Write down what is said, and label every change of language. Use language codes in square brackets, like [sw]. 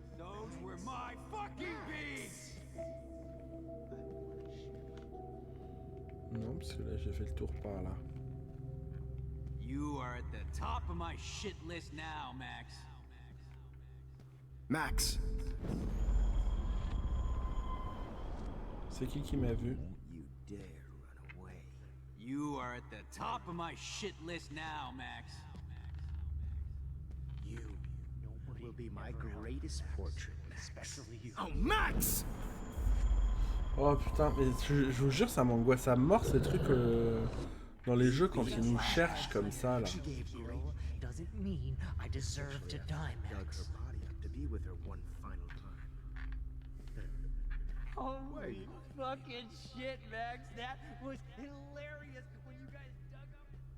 [en] Those were my fucking beans. [fr] Non, parce que là j'ai fait le tour par là. [en] You are at the top of my shit list now, Max. Max! [fr] C'est qui m'a vu? [en] You dare run away. You are at the top of my shit list now, Max. You will be my greatest portrait, Max. Oh, Max! [fr] Oh putain, mais je vous jure, ça m'angoisse à mort ces trucs dans les jeux quand ils nous cherchent comme ça là. [en] Doesn't mean I deserve to die, Max. Be with her one final time. Holy fucking shit, Max. That was hilarious when you guys dug up.